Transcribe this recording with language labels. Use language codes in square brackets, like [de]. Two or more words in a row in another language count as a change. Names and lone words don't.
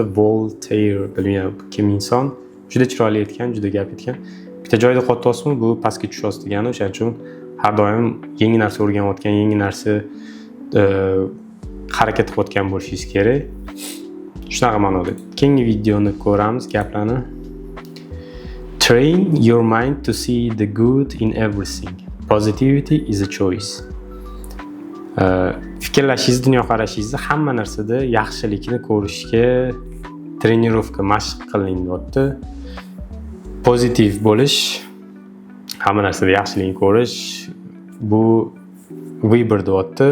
[uz] Voltaire bilmayman kim inson. Juda chiroyli aytgan, juda gap aytgan. Bitta joyda qolyapsizmi, bu pastga tushasiz degani. O'shaning uchun har doim yangi narsa o'rganayotgan, yangi narsa harakat qilayotgan bo'lishingiz kerak. Shunaqa ma'noda. Keyingi videoni ko'ramiz, gaplarni. [en] Train your mind to see the good in everything. Positivity is a choice. [uz] Fikrlashingiz, dunyoqarashingizni hamma narsada yaxshilikni ko'rishga trenirovka, mashq qiling deyapti. Pozitiv bo'lish, hamma narsada yaxshilikni ko'rish, bu vыбор deyapti.